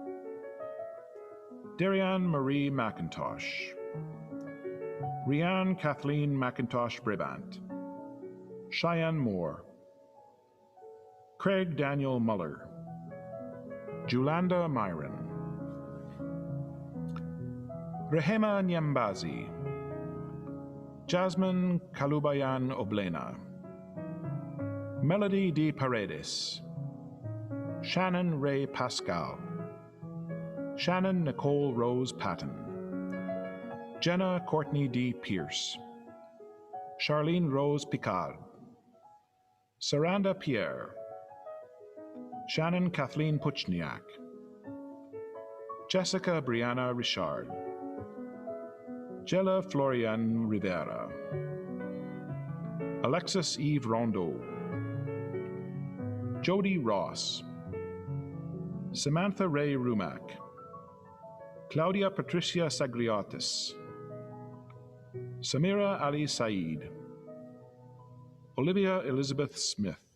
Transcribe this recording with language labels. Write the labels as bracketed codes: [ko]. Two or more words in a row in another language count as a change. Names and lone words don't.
[en] Darianne Marie McIntosh, Rianne Kathleen McIntosh Brabant, Cheyenne Moore, Craig Daniel Muller, Julanda Myron, Rehema Nyambazi, Jasmine Kalubayan Oblena, Melody D. Paredes, Shannon Ray Pascal, Shannon Nicole Rose Patton, Jenna Courtney D. Pierce, Charlene Rose Picard, Saranda Pierre, Shannon Kathleen Puchniak, Jessica Brianna Richard, Jella Florian Rivera, Alexis Eve Rondeau, Jody Ross, Samantha Ray Rumack, Claudia Patricia Sagriotis, Samira Ali Saeed, Olivia Elizabeth Smith,